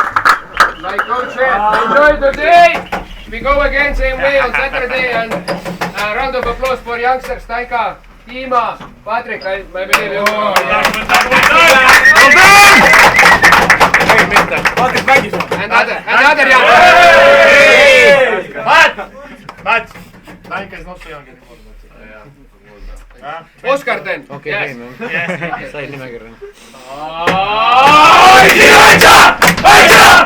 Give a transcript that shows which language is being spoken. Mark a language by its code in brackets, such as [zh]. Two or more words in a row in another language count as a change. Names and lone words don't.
[en] Like Coach said, enjoy the day. We go again same way on Saturday and Round of applause for youngsters, Taika, Dima, Patrick, I believe you. [et] Patrick mängis või? [en] And other youngsters. But Taika is not so young anymore. Oscar then. [et] okei, said nimekirja. Aita!